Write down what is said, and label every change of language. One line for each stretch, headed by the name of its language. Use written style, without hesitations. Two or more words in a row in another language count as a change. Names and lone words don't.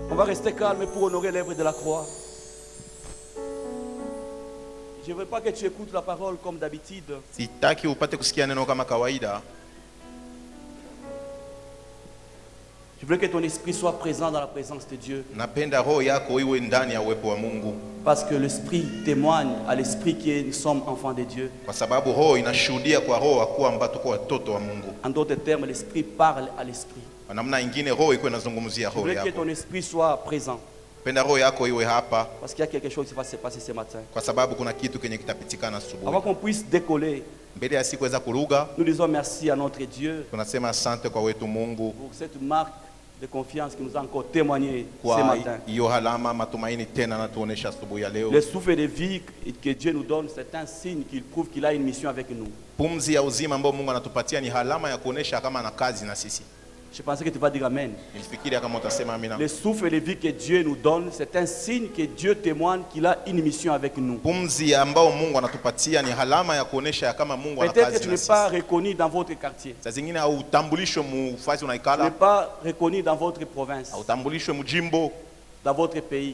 French: rester calme pour honorer l'œuvre de la croix. Je ne veux pas que tu écoutes la parole comme d'habitude.
Swahili: Sitaki upate kusikia neno kama kawaida.
French: Je veux que ton esprit soit présent dans la présence de Dieu.
Swahili: Napenda roho yako iwe ndani ya uwepo wa Mungu.
French: Parce que l'esprit témoigne à l'esprit que nous sommes enfants de Dieu.
Swahili: Kwa sababu roho inashuhudia kwa roho kwamba tuko watoto wa Mungu.
French: En d'autres termes, l'esprit parle à l'esprit.
Swahili: Kwa namna nyingine roho iko inazungumzia roho yako.
French: Je veux que ton esprit soit présent.
Swahili: Penda roho yako iwe hapa.
French: Parce qu'il y a quelque chose qui va se passer ce matin.
Swahili: Kwa sababu kuna kitu kenye kitapitikana asubuhi.
French: Avant qu'on puisse décoller,
Swahili: mbele ya siku weza kuruga,
French: nous disons merci à notre Dieu.
Swahili: Tunasema asante kwa wetu Mungu.
French: Pour cette marque de confiance qui nous a encore témoigné ce matin.
Swahili: Hiyo halama matumaini tena natuonesha asubuhi ya leo.
French: Le souffle de vie que Dieu nous donne, c'est un signe qu'il prouve qu'il a une mission avec nous.
Swahili: Pumzi ya uzima ambao Mungu anatupatia ni halama ya kuonesha kama ana kazi na sisi.
French: Je pensais que tu vas dire amen. Le souffle de vie que Dieu nous donne, c'est un signe que Dieu témoigne qu'il a une mission avec nous. Peut-être que tu n'es pas reconnu dans votre quartier. Tu n'es pas reconnu dans votre province, dans votre pays.